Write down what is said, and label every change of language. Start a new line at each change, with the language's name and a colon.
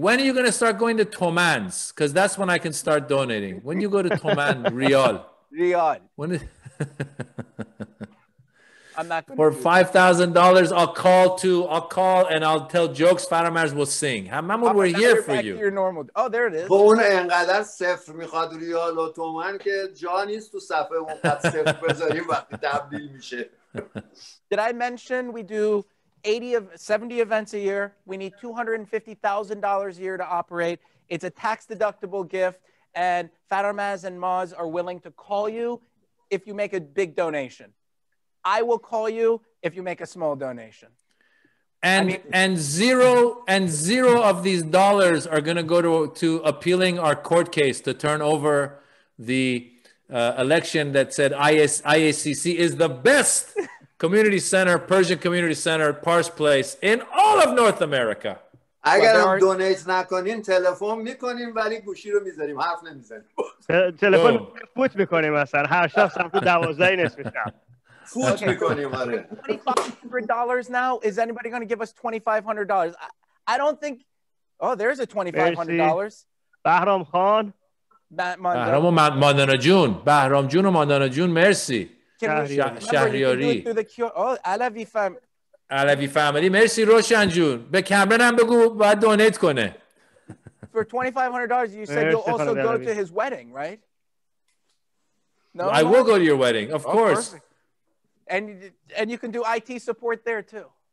English: When are you going to start going to Tomans? Because that's when I can start donating. When you go to Toman, Riyal. When I'm not going for $5,000, I'll call and I'll tell jokes. Faramars will sing. Hamamud, we're here for you. Your normal. Oh, there it is.
Persian: اون انقدر صفر میخواد ریال و تومن که جا نیست تو صفحه اونقدر صفر بذاریم وقتی تبدیل میشه.
English: Did I mention we do 70 events a year? We need $250,000 a year to operate. It's a tax-deductible gift, and Faramaz and Maz are willing to call you if you make a big donation. I will call you if you make a small donation. And zero of these dollars are going to go to appealing our court case to turn over the election that said IACC is the best community center, Persian community center, Pars Place in all of North America.
Persian: اگرم دونیت نکنین تلفن میکنیم ولی گوشی رو میذاریم، حرف نمیزنیم. تلفن فوت میکنیم مثلا هر شب سمت 12 نصف شب. فوت میکنیم آره.
English: $2,500 now. Is anybody going to give us $2,500? I don't think. Oh, there's a $2,500.
Persian: بهرام خان. بهرام و ماندانا جون. بهرام جون و ماندانا جون مرسی. شهریاری. Oh, علوی فهم. علوی فهمیدی مرسی روشن جون. به کامران هم بگو باید دونیت کنه.
English: For $2,500, you said you'll also go to his wedding, right? No, I will go to your wedding, of course. Perfect. And you can do IT support there too.